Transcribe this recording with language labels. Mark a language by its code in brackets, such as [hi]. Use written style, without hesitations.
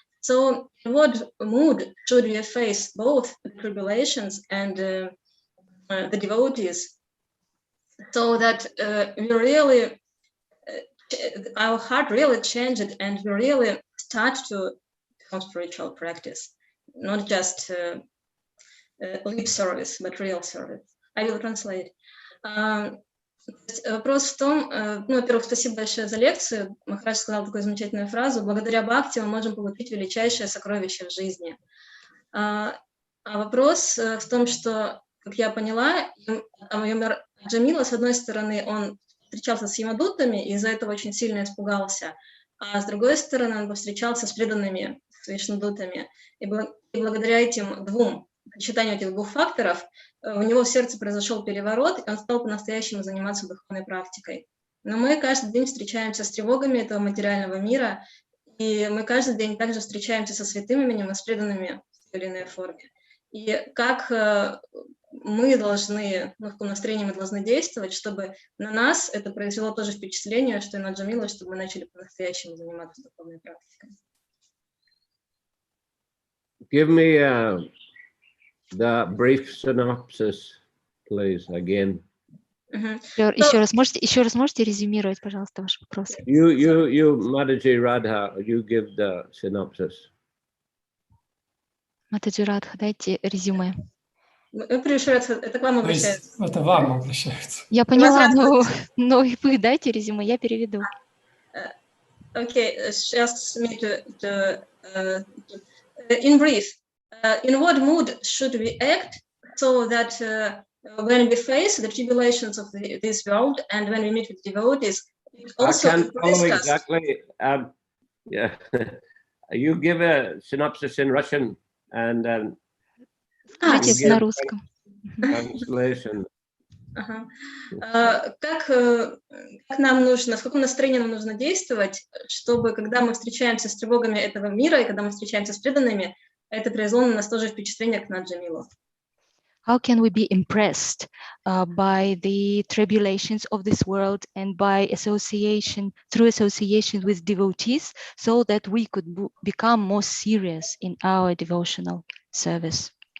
[en] So in what mood should we face both the tribulations and the devotees, so that we really, our heart really changed and we really start to perform spiritual practice, not just lip service, but real service. I will translate. [ru] Вопрос в том, во-первых, спасибо большое за лекцию. Махарадж сказал такую замечательную фразу: благодаря бхакти мы можем получить величайшее сокровище в жизни. А вопрос в том, что, как я поняла, Джамила, с одной стороны, он встречался с ямадутами и из-за этого очень сильно испугался, а с другой стороны, он повстречался с преданными, с вишнудутами. И благодаря этим сочетанию этих двух факторов у него в сердце произошел переворот, и он стал по-настоящему заниматься духовной практикой. Но мы каждый день встречаемся с тревогами этого материального мира, и мы каждый день также встречаемся со святым именем и с преданными в той или иной форме. И как мы должны, в каком настроении мы должны действовать, чтобы на нас это произвело тоже впечатление, что и на Джамилу, чтобы мы начали по-настоящему заниматься духовной практикой. [en] Give me the brief synopsis, please, again. [ru] Еще раз можете резюмировать, пожалуйста, ваш вопрос? [en] You, Mataji Radha, you give the synopsis. [ru] Матаджи Радха, дайте резюме. Это к вам обращается. Это вам обращается. Я поняла, но и вы дайте резюме, я переведу. [en] Okay, just me to in brief, in what mood should we act so that when we face the tribulations of this world and when we meet with devotees, it also I can't follow exactly. Yeah, you give a synopsis in Russian and [ru] Скажите на русском. [en] Translation. [ru] Как нам нужно, в каком настроении нам нужно действовать, чтобы, когда мы встречаемся с тревогами этого мира и когда мы встречаемся с преданными, это произвело на нас тоже впечатление, как на Джамилу. [en] How can we be impressed by the tribulations of this world and by association, through association with devotees, so that we could become more serious in our devotional service?